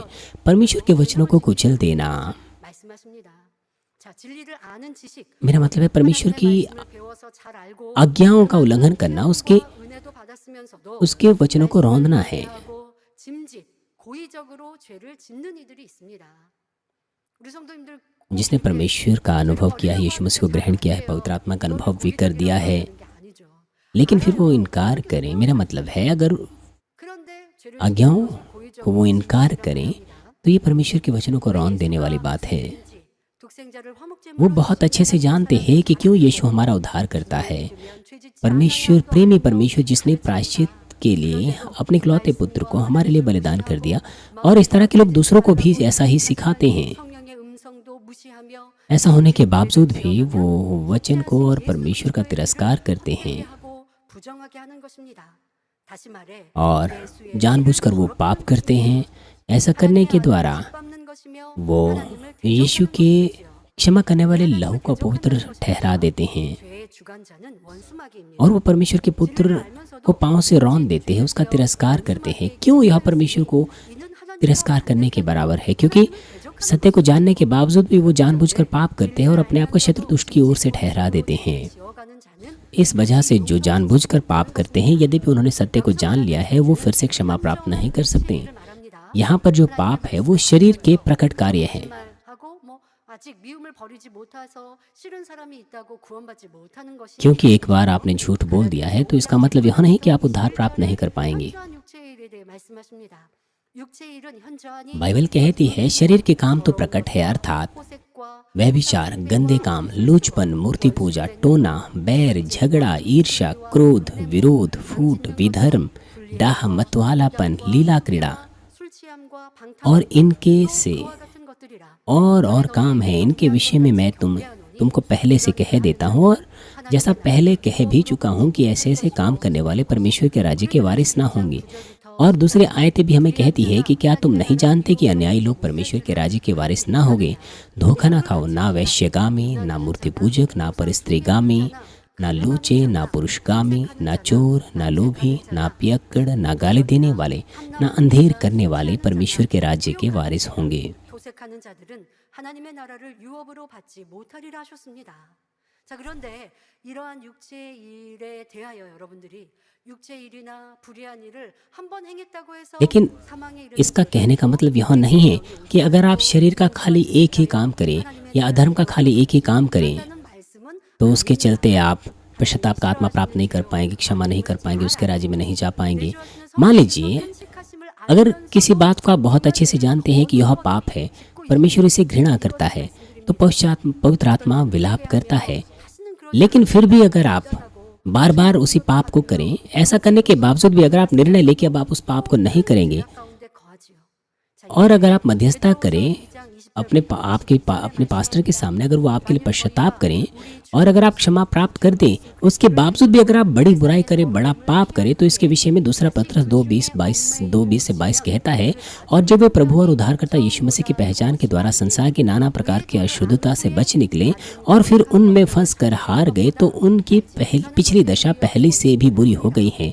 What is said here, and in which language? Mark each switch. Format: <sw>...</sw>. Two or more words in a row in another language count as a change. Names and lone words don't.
<hi>परमेश्वर के वचनों को कुचल देना,</hi> <ko>말씀하십니다. 자, 진리를 아는 지식</ko> <hi>मेरा मतलब है परमेश्वर की</hi> <ko>말씀을 배워서 잘 알고</ko> <hi>आज्ञाओं का उल्लंघन करना,</hi> <ko>은혜도 받았으면서도</ko> <hi>उसके वचनों को रौंदना है।</hi> <ko>하고 짐짓 고의적으로 죄를 짓는 이들이 있습니다. 우리 성도님들</ko> <hi>जिसने परमेश्वर का अनुभव किया है, यीशु मसीह को ग्रहण किया है, पवित्र आत्मा का अनुभव भी कर दिया है,</hi> <ko>게 아니죠.</ko> <hi>लेकिन फिर वो इनकार करें। मेरा मतलब है अगर</hi> <ko>그런데 죄를</ko> <hi>आज्ञाओं</hi> <ko>고의적으로</ko> <hi>को वो इनकार करें तो ये परमेश्वर के वचनों को रौंद देने वाली बात है।</hi> <ko>독생자를 화목제물로</ko> <hi>वो बहुत अच्छे से जानते हैं कि क्यों यीशु हमारा उद्धार करता है।</hi> <ko>드리면 죄짓지</ko> <hi>परमेश्वर, प्रेमी परमेश्वर जिसने प्रायश्चित के लिए अपने इकलौते पुत्र को हमारे लिए बलिदान कर दिया, और इस तरह के लोग दूसरों को भी ऐसा ही सिखाते हैं।</hi> <ko>성령의 음성도 무시하며</ko> <hi>ऐसा होने के बावजूद भी वो वचन को और परमेश्वर का तिरस्कार करते हैं</hi> <ko>하고 부정하게 하는 것입니다. 다시 말해</ko> <hi>और जानबूझकर वो पाप करते हैं। ऐसा करने के द्वारा</hi> <ko>밟는 것이며</ko> <hi>वो यीशु के क्षमा करने वाले लहू को पवित्र ठहरा देते हैं</hi> <ko>죄의 주관자는 원수마귀입니다.</ko> <hi>और वो परमेश्वर के पुत्र को पांव से रौंद देते हैं, उसका तिरस्कार करते हैं। क्यों यह परमेश्वर को</hi> <ko>이는 하나님</ko> <hi>तिरस्कार करने के बराबर है? क्योंकि सत्य को जानने के बावजूद भी वो जानबूझकर पाप करते हैं और अपने आप को शत्रु दुष्ट की ओर से ठहरा देते हैं।</hi> <ko>지어가는 자는</ko> <hi>इस वजह से जो जानबूझकर पाप करते हैं, यद्यपि उन्होंने सत्य को जान लिया है, वो फिर से क्षमा प्राप्त नहीं कर सकते।</hi> <ko>말합니다.</ko> <hi>यहाँ पर जो पाप है वो शरीर के प्रकट कार्य है।</hi> <ko>말하고 뭐 아직 미움을 버리지 못해서 싫은 사람이 있다고 구원받지 못하는 것이</ko> <hi>क्योंकि एक बार आपने झूठ बोल दिया है तो इसका मतलब यह नहीं कि आप उद्धार प्राप्त नहीं कर पाएंगे।</hi> <ko>필요한 말씀하십니다. 육체의 일은 현저하니</ko> <hi>बाइबल कहती है शरीर के काम तो प्रकट है, अर्थात</hi> <ko>호색과</ko> <hi>व्यभिचार, गंदे काम, लूचपन, मूर्ति पूजा, टोना, बैर, झगड़ा, ईर्ष्या, क्रोध, विरोध, फूट, विधर्म, डाह, मतवालापन, लीला क्रीड़ा</hi> <ko>술 취함과</ko> <hi>और इनके से</hi> <ko>방탕과 같은 것들이라.</ko> <hi>और काम है। इनके विषय में मैं तुमको पहले से कह देता हूँ, और जैसा पहले कह भी चुका हूँ कि ऐसे ऐसे काम करने वाले परमेश्वर के राज्य के वारिस ना होंगे। और दूसरी आयतें भी हमें कहती है कि क्या तुम नहीं जानते कि अन्यायी लोग परमेश्वर के राज्य के वारिस ना होंगे। धोखा ना खाओ, ना वैश्यगामी, ना मूर्ति पूजक, ना परस्त्रीगामी, ना लूचे, ना पुरुषगामी, ना चोर, ना लोभी, ना पियक्कड़, ना गाली देने वाले, ना अंधेर करने वाले परमेश्वर के राज्य के वारिस होंगे।</hi> <ko>도색하는 자들은 하나님의 나라를 유업으로 받지 못하리라 하셨습니다. 자, 그런데 이러한 육체의 일에 대하여 여러분들이 육체의 일이나 불의한 일을 한 번 행했다고 해서</ko> <hi>लेकिन</hi> <ko>사망에 이르는</ko> <hi>इसका कहने का मतलब यह नहीं है कि अगर आप शरीर का खाली एक ही काम करें या अधर्म का खाली एक ही काम करें</hi> <ko>말씀은</ko> <hi>तो उसके चलते आप पश्चाताप का आत्मा प्राप्त नहीं कर पाएंगे, क्षमा नहीं कर पाएंगे, उसके राज्य में नहीं जा पाएंगे। मान लीजिए अगर किसी बात को आप बहुत अच्छे से जानते हैं कि यह पाप है, परमेश्वर इसे घृणा करता है, तो पवित्र आत्मा विलाप करता है। लेकिन फिर भी अगर आप बार बार उसी पाप को करें, ऐसा करने के बावजूद भी अगर आप निर्णय लेके अब आप उस पाप को नहीं करेंगे,</hi> <ko>가운데 거하지요.</ko> <hi>और अगर आप मध्यस्थता करें अपने पास्टर के सामने, अगर वो आपके लिए पश्चाताप करें और अगर आप क्षमा प्राप्त कर दें, उसके बावजूद भी अगर आप बड़ी बुराई करें, बड़ा पाप करें, तो इसके विषय में दूसरा पत्रस 2:20 से 22 कहता है, और जब वे प्रभु और उद्धारकर्ता यीशु मसीह की पहचान के द्वारा संसार की नाना प्रकार की अशुद्धता से बच निकले और फिर उनमें फंस कर हार गए, तो उनकी पिछली दशा पहले से भी बुरी हो गई है।</hi>